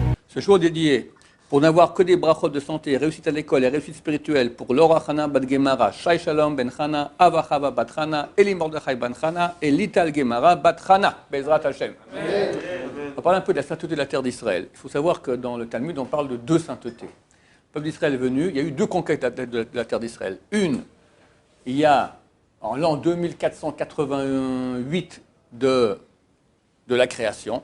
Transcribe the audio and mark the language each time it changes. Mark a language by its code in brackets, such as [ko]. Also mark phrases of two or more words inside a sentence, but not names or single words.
[fr] Ce jour dédié pour n'avoir que des brachot de santé, réussite à l'école et réussite spirituelle pour Laura Chana Bat Gemara, Shai Shalom Ben Chana, Ava Chava Bat Chana, Eli Mordechai Ben Chana et Lital Gemara Bat Chana, [he] בעזרת השם. [fr] Amen. On va parler un peu de la sainteté de la terre d'Israël. Il faut savoir que dans le Talmud, on parle de deux saintetés. Le peuple d'Israël est venu, il y a eu deux conquêtes de la terre d'Israël. Une, il y a en l'an 2488 de la création.